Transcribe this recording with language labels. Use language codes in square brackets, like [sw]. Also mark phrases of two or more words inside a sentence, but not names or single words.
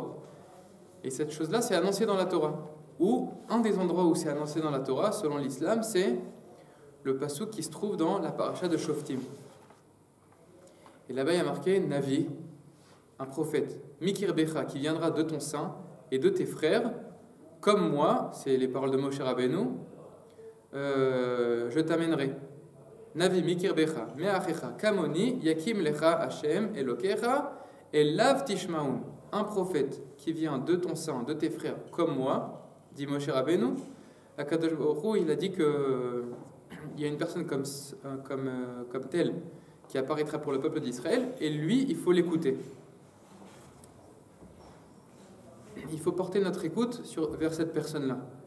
[fr] Et cette chose-là, c'est annoncé dans la Torah. Ou un des endroits où c'est annoncé dans la Torah, selon l'islam, c'est le passouk qui se trouve dans la paracha de Shoftim. Et là-bas, il y a marqué Navi, un prophète, [he] מקרבך, [fr] qui viendra de ton sein et de tes frères, comme moi, c'est les paroles de Moshe Rabbeinu, je t'amènerai. [he] נביא מקרבך מאחיך כמני יקים לך השם אלהיך אליו תשמעון. [fr] Un prophète qui vient de ton sein, de tes frères, comme moi, dit Moshe Rabbeinu. Akadosh Baruch Hu, il a dit que il y a une personne comme telle qui apparaîtra pour le peuple d'Israël, et lui, il faut l'écouter. Il faut porter notre écoute vers cette personne-là.